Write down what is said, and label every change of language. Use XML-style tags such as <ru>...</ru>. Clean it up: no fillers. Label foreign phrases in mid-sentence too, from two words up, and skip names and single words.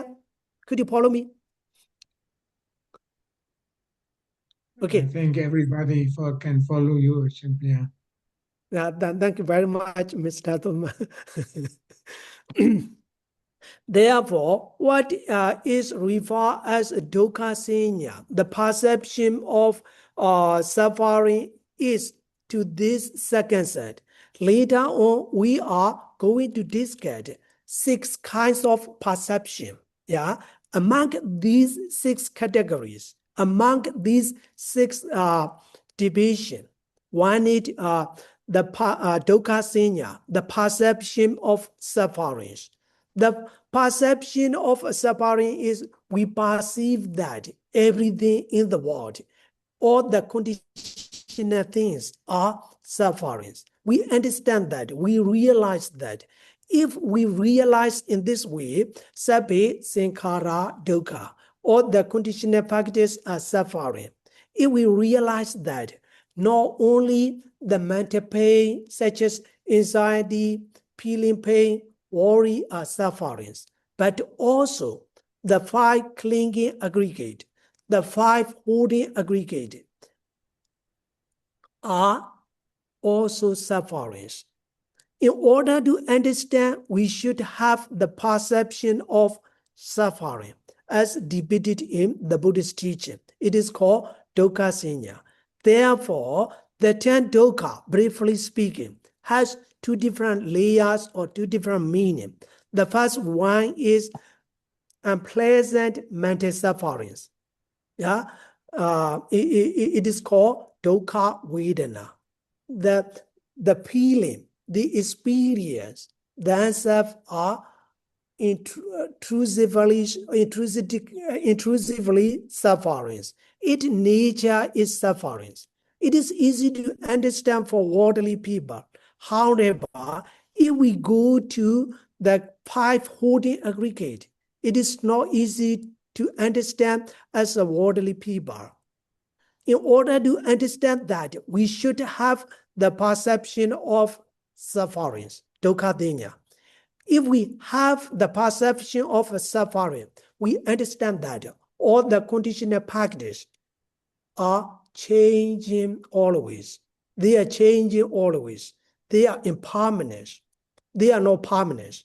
<en>Could you follow me? Okay. I think everybody can follow you, yeah. Thank you very much, Mr. Thoma. Therefore, what is referred as</en> <pi>dukkha sanya,</pi> <en>the perception of suffering, is to this second set. Later on, we are going to discuss 6 kinds of perception. Yeah, among these 6 categories, among these 6 divisions, one is the</en> <pi>dukkha sanya,</pi> <en>the perception of sufferings. The perception of suffering is we perceive that everything in the world, all the conditional things are sufferings. We understand that, we realize that. If we realize in this way,</en> <pi>sabbe sankhara dukkha,</pi> <en>all the conditional factors are suffering. If we realize that not only the mental pain, such as anxiety, feeling pain, worry are sufferings, but also the 5 clinging aggregate, the 5 holding aggregate are also sufferings. In order to understand, we should have the perception of suffering as depicted in the Buddhist teaching. It is called</en> <pi>dukkha sanya.</pi> <en>Therefore, the 10 dukkha, briefly speaking, has 2 different layers or 2 different meanings. The first one is unpleasant mental sufferings. Yeah, it is called</en> <pi>dukkha vedana.</pi> <en>The feeling, the experience themselves are intrusively sufferings. Its nature is sufferings. It is easy to understand for worldly people. However, if we go to the 5 holding aggregate, it is not easy to understand as a worldly people. In order to understand that, we should have the perception of sufferings,</en> <pi>dukkha sanya.</pi> <en>If we have the perception of suffering, we understand that all the conditional packages are changing always. They are changing always. They are impermanent. They are not permanent.</en>